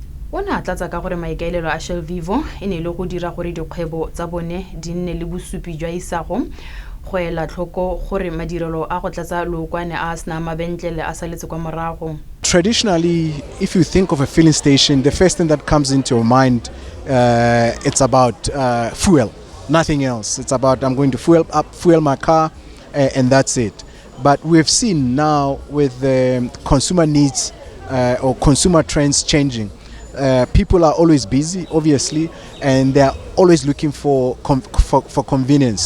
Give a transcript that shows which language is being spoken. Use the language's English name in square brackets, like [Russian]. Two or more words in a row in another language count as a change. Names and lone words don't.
[Tswana] o ne a tlatsa ka gore maikaelelo a Shell Vivo e ne le go dira gore dikgwebo tsa bone di nne le bosupi jwa isago go ela tlhoko gore madirelo a go tlatsa lookwane a sena mabentlele a saletse kwa morago. [English] Traditionally, if you think of a filling station, the first thing that comes into your mind, it's about fuel, nothing else. It's about I'm going to fuel my car, and that's it. But we've seen now with the consumer needs or consumer trends changing, people are always busy, obviously, and they're always looking for convenience.